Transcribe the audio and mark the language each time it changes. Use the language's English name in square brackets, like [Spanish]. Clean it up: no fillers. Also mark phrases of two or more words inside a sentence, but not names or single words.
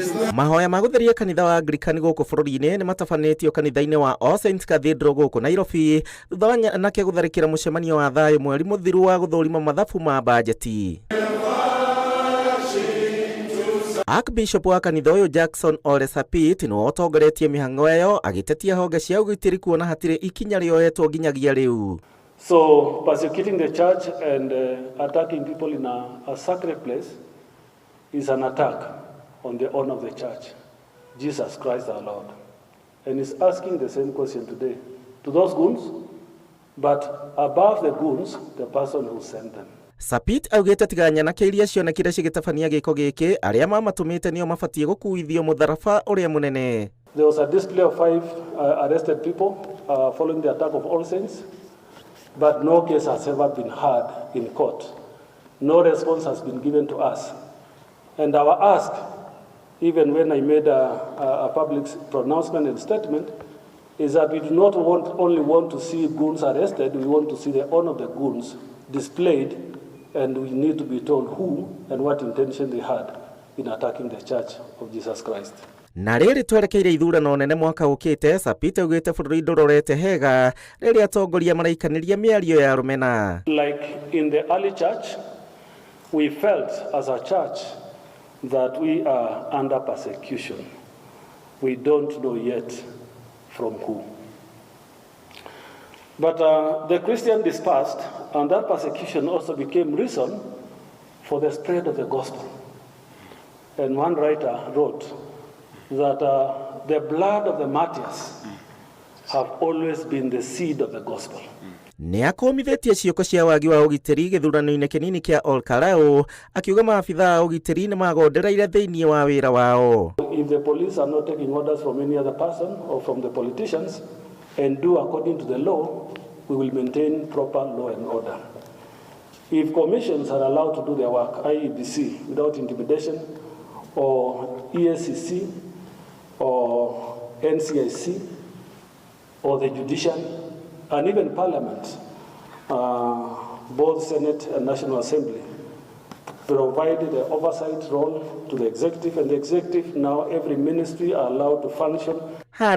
[Kikuyu] Mahoya ma gutheria kanitha wa Anglican guku bururi-ini ni matabanitio kanitha-ini wa All Saints Cathedral guku Nairobi thutha wa nake gutharikira mucemanio wa thayu mweri muthiru wa guthurima mathabu ma bajeti. Archbishop wa kanitha uyu Jackson Ole Sapit no otongoretie mihango eyo agitetia honge cia ugitiri kuona hatire ikinya rioetwo nginyagia riu. [English] So persecuting the church and attacking people in a sacred place is an attack on the honor of the church, Jesus Christ our Lord. And he's asking the same question today to those goons, but above the goons, the person who sent them. [Kikuyu] Sapit augite tiganya na kiria cionekire cigitabania giko giki aria mamatumite nio mabatie gukuithio mutharaba uria munene. [English] There was a display of 5 arrested people following the attack of All Saints, but no case has ever been heard in court. No response has been given to us. And our ask, even when I made a public pronouncement and statement, is that we do not only want to see goons arrested, we want to see the honor of the goons displayed, and we need to be told who and what intention they had in attacking the Church of Jesus Christ. [Kikuyu] Na riri twerekeire ithurano nene mwaka ukite, Sapit augite bururi ndurorete hega riri atongoria maraikaniria miario ya rumena. [English] Like in the early church, we felt as a church that we are under persecution. We don't know yet from who. But the Christian dispersed, and that persecution also became reason for the spread of the gospel. And one writer wrote that the blood of the martyrs have always been the seed of the gospel. [Kikuyu] Ni akomithitie cioko cia wagi wa ugitiri githurano-ini kinini kia Olkarau akiuga maabitha ugitiri ni magondereire thiini wa wira wao. [English] If the police are not taking orders from any other person or from the politicians and do according to the law, we will maintain proper law and order. If commissions are allowed to do their work, IEBC, without intimidation, or ESCC, or NCIC, or the judiciary, and even Parliament, both Senate and National Assembly, provided the oversight role to the executive, and the executive, now every ministry are allowed to function.